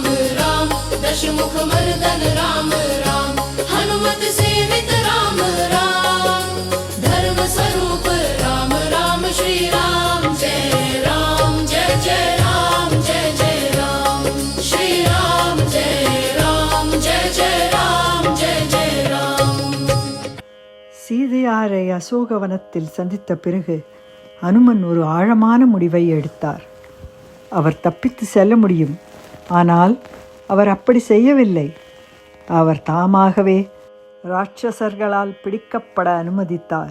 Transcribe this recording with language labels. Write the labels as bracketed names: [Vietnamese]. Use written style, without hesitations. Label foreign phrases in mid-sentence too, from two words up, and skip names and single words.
[Hindi] राम, दशमुख मर्दन राम राम, हनुमत सेवित राम राम, धर्म स्वरूप राम राम, श्री राम जय राम, जय जय राम, जय जय राम, श्री राम जय राम, जय जय राम, जय जय राम. [Tamil] சீதையாரை அசோகவனத்தில் சந்தித்த பிறகு அனுமன் ஒரு ஆழமான முடிவை எடுத்தார். அவர் தப்பித்து செல்ல முடியும், ஆனால் அவர் அப்படி செய்யவில்லை. அவர் தாமாகவே ராட்சசர்களால் பிடிக்கப்பட அனுமதித்தார்.